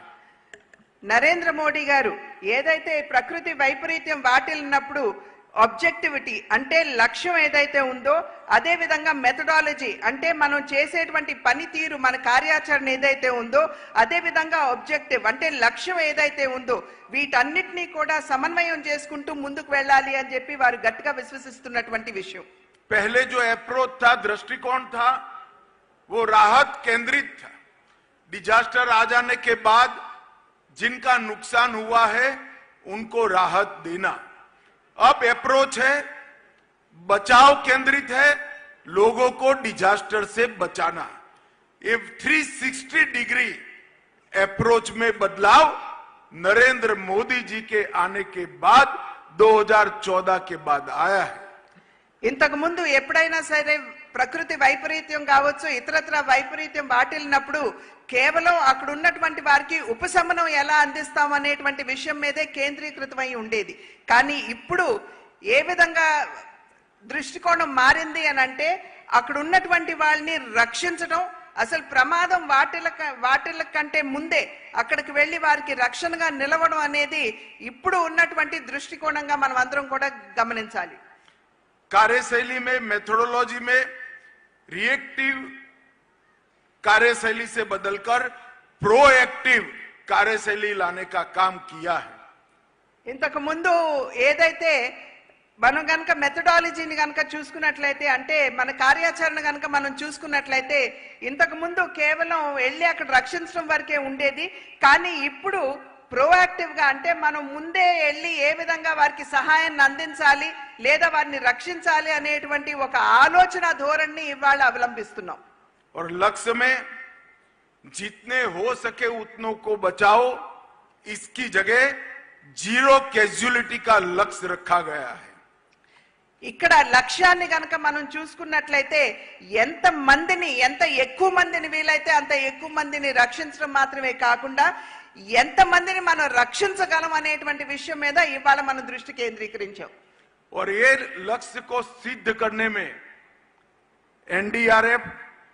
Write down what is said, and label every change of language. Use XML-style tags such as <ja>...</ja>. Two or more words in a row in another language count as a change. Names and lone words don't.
<te>నరేంద్ర మోడీ గారు ఏదైతే ప్రకృతి వైపరీత్యం వాటిల్లినప్పుడు ఆబ్జెక్టివిటీ అంటే లక్ష్యం ఏదైతే ఉందో, అదే విధంగా మెథడాలజీ అంటే మనం చేసేటువంటి పనితీరు, మన కార్యాచరణ ఏదైతే ఉందో, అదే విధంగా ఆబ్జెక్టివ్ అంటే లక్ష్యం ఏదైతే ఉందో, వీటన్నిటినీ కూడా సమన్వయం చేసుకుంటూ ముందుకు వెళ్ళాలి అని చెప్పి వారు గట్టిగా విశ్వసిస్తున్నటువంటి విషయం.</te> <hi>पहले जो अप्रोच था, दृष्टिकोण था, वो राहत केंद्रित था. डिजास्टर आ जाने के बाद जिनका नुकसान हुआ है उनको राहत देना. अब अप्रोच है बचाव केंद्रित है, लोगों को डिजास्टर से बचाना. ये 360</hi> <en>degree approach</en> <hi>में बदलाव नरेंद्र मोदी जी के आने के बाद 2014 के बाद आया है.</hi> <te>ఇంతకు ముందు ఎప్పుడైనా సరే ప్రకృతి వైపరీత్యం కావచ్చు, ఇతరత్ర వైపరీత్యం వాటిల్లినప్పుడు కేవలం అక్కడ ఉన్నటువంటి వారికి ఉపశమనం ఎలా అందిస్తాం అనేటువంటి విషయం మీదే కేంద్రీకృతమై ఉండేది. కానీ ఇప్పుడు ఏ విధంగా దృష్టికోణం మారింది అని అంటే, అక్కడ ఉన్నటువంటి వాళ్ళని రక్షించడం, అసలు ప్రమాదం వాటిల కంటే ముందే అక్కడికి వెళ్లి వారికి రక్షణగా నిలవడం అనేది ఇప్పుడు ఉన్నటువంటి దృష్టికోణంగా మనం అందరం కూడా గమనించాలి.</te> <hi>कार्यशैली में, मेथोडोलॉजी में रिएक्टिव कार्यशैली से बदलकर प्रोएक्टिव कार्यशैली लाने का काम किया है.</hi> <te>ఇంతకు ముందు ఏదైతే మనం గనక మెథడాలజీని గనక చూసుకున్నట్లయితే, అంటే మన కార్యాచరణ గనక మనం చూసుకున్నట్లయితే, ఇంతకు ముందు కేవలం వెళ్ళి అక్కడ రక్షించడం వరకే ఉండేది. కానీ ఇప్పుడు ప్రోయాక్టివ్ గా అంటే మనం ముందే వెళ్ళి ఏ విధంగా వారికి సహాయాన్ని అందించాలి లేదా వారిని రక్షించాలి అనేటువంటి ఒక ఆలోచన ధోరణిని ఇవాళ అవలంబిస్తున్నాం.</te> <hi>और लक्ष्य में जितने हो सके उतनों को बचाओ, इसकी जगह</hi> <en>zero casualty</en> <hi>का लक्ष्य रखा गया है.</hi> <te>ఇక్కడ లక్ష్యాన్ని గనక మనం చూసుకున్నట్లయితే, ఎంత ఎక్కువ మందిని వీలైతే అంత ఎక్కువ మందిని రక్షించడం మాత్రమే కాకుండా ఎంత మందిని మనం రక్షించగలం అనేటువంటి విషయం మీద ఇవాళ మనం దృష్టి కేంద్రీకరించాం.</te> <hi>और ये लक्ष्य को सिद्ध करने में एनडीआरएफ</hi>